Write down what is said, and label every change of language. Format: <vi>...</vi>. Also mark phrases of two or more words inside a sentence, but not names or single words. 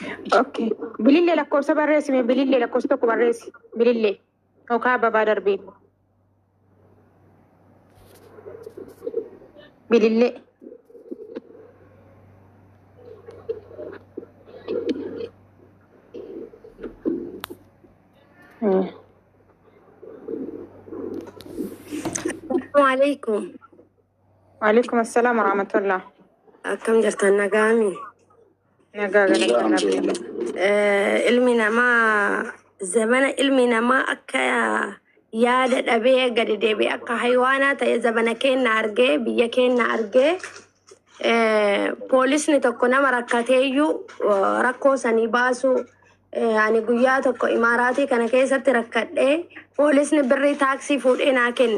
<om>Okay. Bilillee lakkoofsa barreessi mee bilillee lakkoofsa tokko barreessi. Bilillee. Yookaan ababaa darbee. Bilillee.</om> <ar>Assalamualaikum. وعليكم السلام ورحمة الله.</ar> <om>Akkam jirtan nagaami. Nagaa galatan rabbi. Ilmi namaa zamana ilmi namaa akka yaada dhabee gadi deebi'ee akka haywaanaa ta'e zamana keenya argee biyya keenya argee poolisni tokko nama rakkateeyyuu rakkoo sanii baasuu ani guyyaa tokko imaaraatii kana keessatti rakkadhee poolisni birrii taaksii fuudhee naa kenne.</om>